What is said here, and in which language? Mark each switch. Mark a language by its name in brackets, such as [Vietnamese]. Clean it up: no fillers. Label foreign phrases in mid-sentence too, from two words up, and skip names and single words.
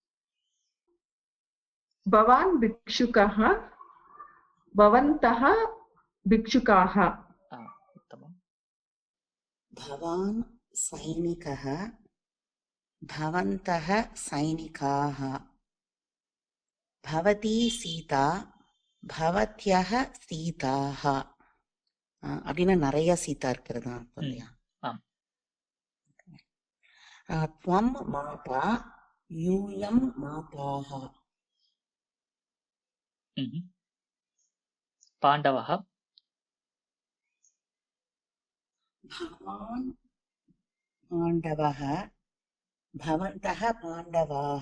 [Sanskrit] भवान् भिक्षुकः भवन्तः भिक्षुकाः उत्तमम् भवान् सैनिकः भवन्तः सैनिकाः भवती सीता भवत्यः सीताः [Tamil] அப்படின்னு நிறைய சீதா இருக்கிறதா இல்லையா [Sanskrit] त्वं माता यूयं माताः पाण्डवः भवान् पाण्डवः भवन्तः पाण्डवाः